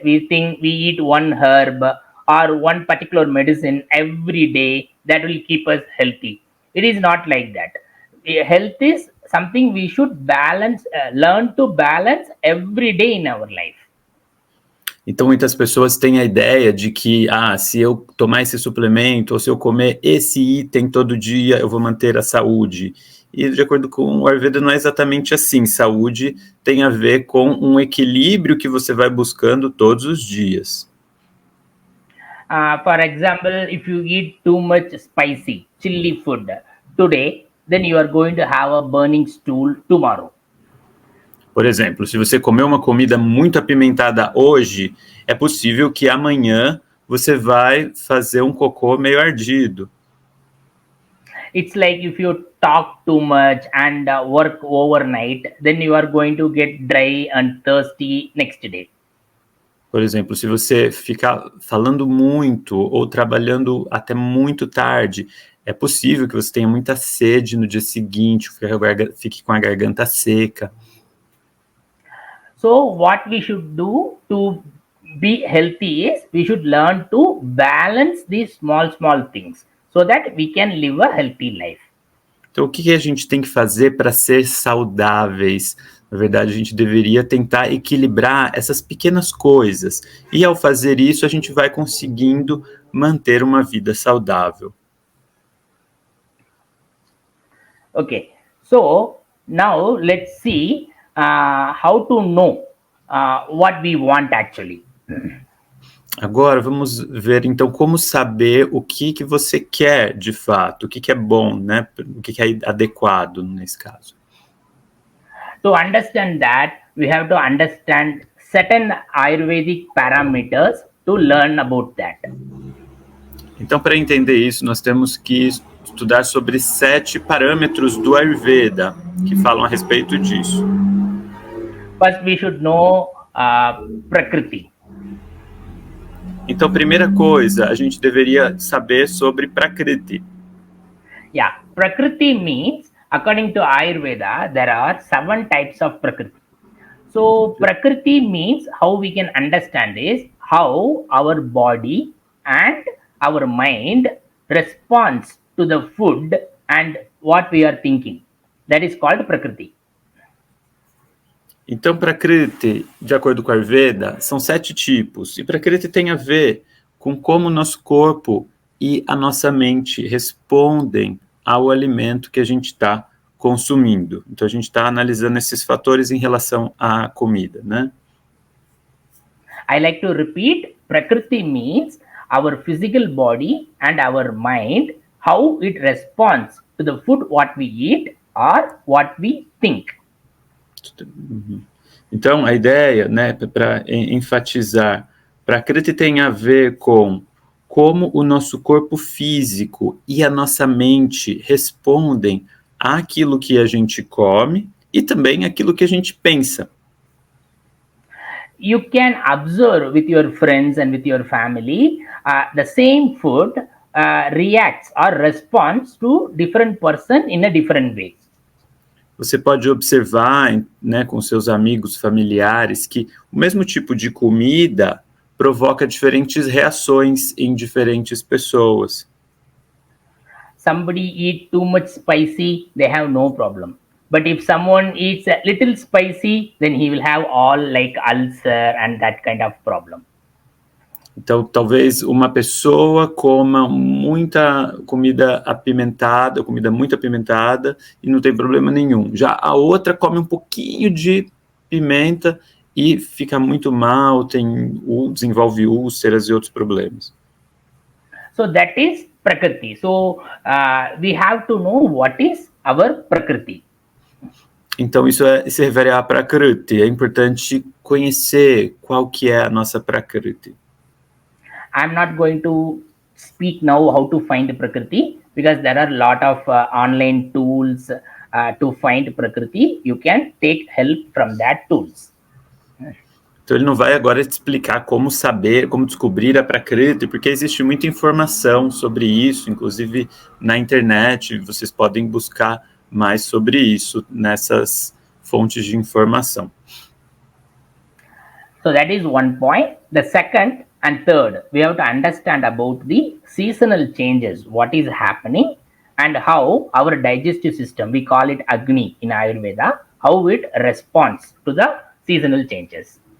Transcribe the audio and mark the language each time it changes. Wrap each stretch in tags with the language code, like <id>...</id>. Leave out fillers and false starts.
<en>We think we eat one herb or one particular medicine every day that will keep us healthy. It is not like that. Health is something we should balance, learn to balance every day in our life.</en> <pt>Então, muitas pessoas têm a ideia de que, se eu tomar esse suplemento ou se eu comer esse item todo dia, eu vou manter a saúde. E, de acordo com o Ayurveda, não é exatamente assim. Saúde tem a ver com um equilíbrio que você vai buscando todos os dias.</pt> <en>For example, if you eat too much spicy, chili food today, then you are going to have a burning stool tomorrow.</en> <pt>Por exemplo, se você comer uma comida muito apimentada hoje, é possível que amanhã você vai fazer um cocô meio ardido.</pt> <en>It's like if you talk too much and work overnight, then you are going to get dry and thirsty next day.</en> <pt>Por exemplo, se você ficar falando muito ou trabalhando até muito tarde, é possível que você tenha muita sede no dia seguinte, fique com a garganta seca.</pt> <en>So what we should do to be healthy is we should learn to balance these small things so that we can live a healthy life.</en> <pt>Então, o que a gente tem que fazer para ser saudáveis? Na verdade, a gente deveria tentar equilibrar essas pequenas coisas. E ao fazer isso, a gente vai conseguindo manter uma vida saudável.</pt> <en>Okay, so now let's see how to know what we want actually.</en> <pt>Agora vamos ver então como saber o que você quer de fato, o que é bom, né? O que é adequado nesse caso.</pt> <en>To understand that, we have to understand certain Ayurvedic parameters to learn about that.</en> <pt>Então, para entender isso, nós temos que estudar sobre 7 parâmetros do Ayurveda que falam a respeito disso.</pt> <en>First, we should know Prakriti.</en> <pt>Então, primeira coisa, a gente deveria saber sobre Prakriti.</pt> <en>Yeah, Prakriti means, according to Ayurveda, there are 7 types of Prakriti. So, Prakriti means how we can understand is how our body and our mind responds to the food and what we are thinking. That is called Prakriti.</en> <pt>Então, Prakriti, de acordo com a Ayurveda, são 7 tipos. E Prakriti tem a ver com como o nosso corpo e a nossa mente respondem ao alimento que a gente está consumindo. Então, a gente está analisando esses fatores em relação à comida, né?</pt> <en>I like to repeat, Prakriti means our physical body and our mind, how it responds to the food what we eat or what we think.</en> <pt>Então, a ideia, né, para enfatizar, Prakriti tem a ver com como o nosso corpo físico e a nossa mente respondem àquilo que a gente come e também àquilo que a gente pensa.</pt> <en>You can observe with your friends and with your family, the same food reacts or responds to different person in a different way.</en> <pt>Você pode observar, né, com seus amigos, familiares, que o mesmo tipo de comida provoca diferentes reações em diferentes pessoas.</pt> <en>Somebody eat too much spicy, they have no problem. But if someone eats a little spicy, then he will have all like ulcer and that kind of problem.</en> <pt>Então, talvez uma pessoa coma muita comida apimentada, comida muito apimentada, e não tem problema nenhum. Já a outra come um pouquinho de pimenta e fica muito mal, desenvolve úlceras e outros problemas.</pt> <en>So that is Prakriti. So we have to know what is our Prakriti.</en> <pt>Então, isso se refere a Prakriti. É importante conhecer qual que é a nossa Prakriti.</pt> <en>I'm not going to speak now how to find Prakriti because there are a lot of online tools to find Prakriti. You can take help from that tools.</en> <pt>Então ele não vai agora te explicar como saber, como descobrir a Prakriti, porque existe muita informação sobre isso, inclusive na internet, vocês podem buscar mais sobre isso nessas fontes de informação.</pt> <en>So that is one point. The second and third, we have to understand about the seasonal changes, what is happening and how our digestive system, we call it Agni in Ayurveda, how it responds to the seasonal changes.</en>